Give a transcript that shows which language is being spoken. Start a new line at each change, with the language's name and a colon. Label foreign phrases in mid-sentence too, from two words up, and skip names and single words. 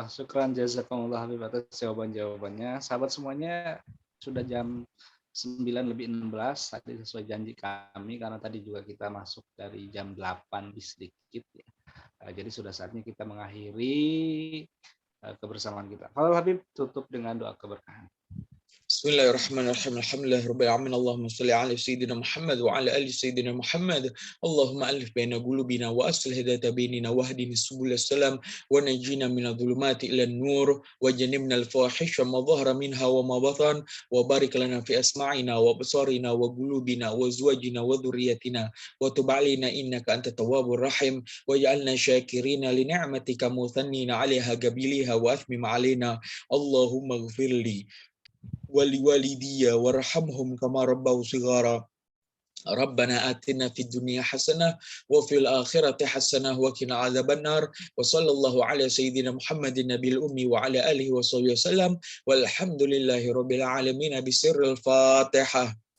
Arabic: شكرا جزاكم الله
Indonesian: Habib atas jawaban-jawabannya. Sahabat semuanya, sudah jam 9:16 tadi sesuai janji kami, karena tadi juga kita masuk dari jam 8 sedikit ya. Jadi sudah saatnya kita mengakhiri kebersamaan kita. Kalau Habib tutup dengan doa keberkahan.
Arabic: بسم الله الرحمن الرحيم. الحمد لله رب العالمين. اللهم صل على سيدنا محمد وعلى آل سيدنا محمد. اللهم ألف بين قلوبنا وأصلح ذات بيننا واهدنا سبل السلام ونجنا من الظلمات إلى النور وجنبنا الفواحش ما ظهر منها وما بطن وبارك لنا في أسماعنا وأبصارنا وقلوبنا وأزواجنا وذرياتنا وتب علينا إنك أنت التواب الرحيم واجعلنا شاكرين لنعمتك مثنين عليها قابليها وأتمم علينا. اللهم اغفر لي ولوالدي وارحمهم كما ربوا صغارا. ربنا آتنا في الدنيا حسنة وفي الآخرة حسنة وقنا عذاب النار وصلى الله على سيدنا محمد النبي الأمي وعلى آله وصحبه وسلم والحمد لله رب العالمين بسر الفاتحة.